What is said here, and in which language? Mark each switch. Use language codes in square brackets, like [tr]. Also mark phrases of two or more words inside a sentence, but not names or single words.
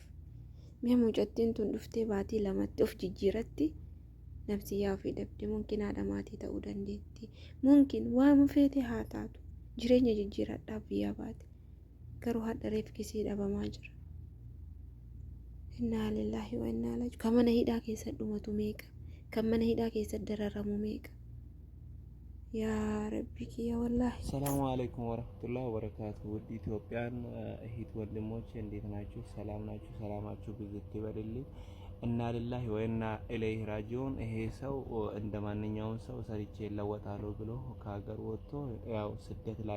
[om] Mee mucattiin tun dhuftee baatii lamatti of jijjiiratti nafsiyyaa ofii dhabde mumkin haadha maatii ta'uu dandeetti mumkin waan feete haa taatu jireenya jijjiiradhaaf biyyaa baate garuu hadha reefkisii dhabamaa jira. [ar] إنا لله وإنا إليه راجعون. [om] Kan mana hidhaa keessa dhumatu meeqa? Kan mana hidhaa keessa dararamu meeqa? Yaa Rabbi kiyya wallaahi. [ar] السلام عليكم ورحمة الله وبركاته። [am] ውድ ኢትዮጵያን እህት ወንድሞቼ እንዴት ናችሁ? ሰላም ናችሁ? ሰላማችሁ ብዝት ይበልልኝ። [ar] إنا لله وإنا إليه راجعون። [am] ይሄ ሰው እንደ ማንኛውም ሰው ሰርቼ እለወጣለሁ ብሎ ከሀገር ወጥቶ ያው ስደት ላይ